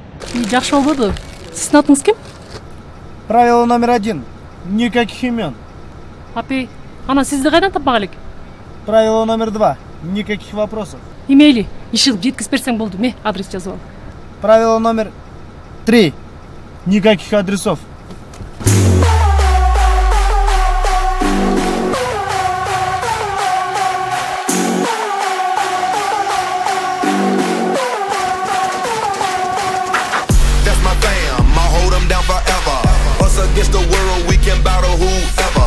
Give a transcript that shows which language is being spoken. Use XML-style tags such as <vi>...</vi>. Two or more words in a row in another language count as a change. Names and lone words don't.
<ky>Жакшы болбоду. Сиздин атыңыз ким?</ky> <ru>Правило номер 1. Никаких имен.</ru> <ky>Апей, ана сизди кайдан таппак элек?</ky> <ru>Правило номер 2. Никаких вопросов.</ru> <ky>Эмейли, иш кылып жеткизип берсең болду. Ме, адрес жазып ал.</ky> <ru>Правило номер 3. Никаких адресов.</ru> <en>Against the world, we can battle whoever.</en>